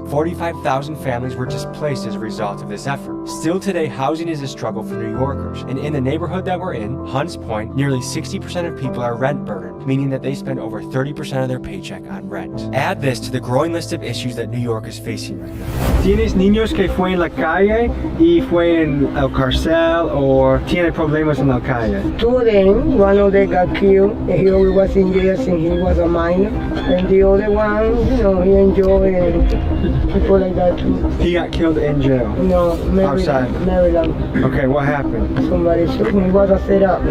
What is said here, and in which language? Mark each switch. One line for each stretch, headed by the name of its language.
English: 45,000 families were displaced as a result of this effort. Still today, housing is a struggle for New Yorkers, and in the neighborhood that we're in, Hunts Point, nearly 60% of people are rent burdened, meaning that they spend over 30% of their paycheck on rent. Add this to the growing list of issues that New York is facing right now.
Spanish: ¿Tienes niños que fue en la calle y fue en el cárcel o tiene problemas en la calle?
English: Two of them, one of them got killed and he always was in jail since he was a minor. And the other one, you know, he enjoyed and people like that too. He got killed in jail? No, outside. Maryland. Okay, what happened? Somebody shoot him. He was a setup.